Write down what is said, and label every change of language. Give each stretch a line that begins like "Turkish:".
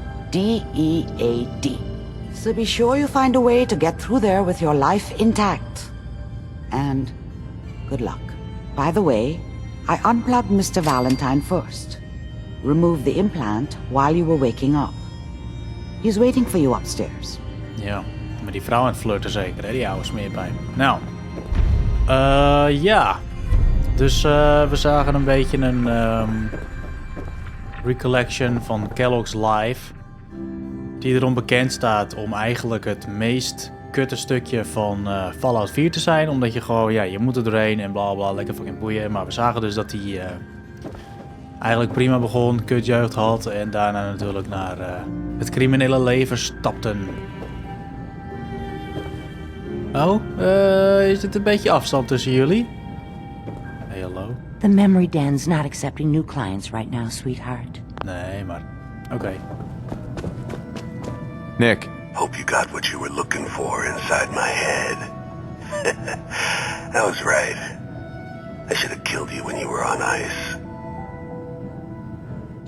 English: D-E-A-D. So be sure you find a way to get through there with your life intact. And good luck. By the way, I unplugged Mr. Valentine first. Removed the implant while you were waking up. He's waiting for you upstairs.
Dutch: Ja, met die vrouw aan het flirten zeker, hè? Die oude smeerpijp. Nou, ja. Dus we zagen een beetje een recollection van Kellogg's Life. Die erom bekend staat om eigenlijk het meest kutte stukje van Fallout 4 te zijn. Omdat je gewoon, ja, je moet er doorheen en bla bla, lekker fucking boeien. Maar we zagen dus dat hij eigenlijk prima begon, kutjeugd had. En daarna natuurlijk naar het criminele leven stapten. Oh, is dit een beetje afstand tussen jullie? Hey, hallo.
English: The memory den's not accepting new clients right now, sweetheart.
Dutch: Nee, maar oké. Nick.
English: Hope you got what you were looking for inside my head. I was right. I should have killed you when you were on ice.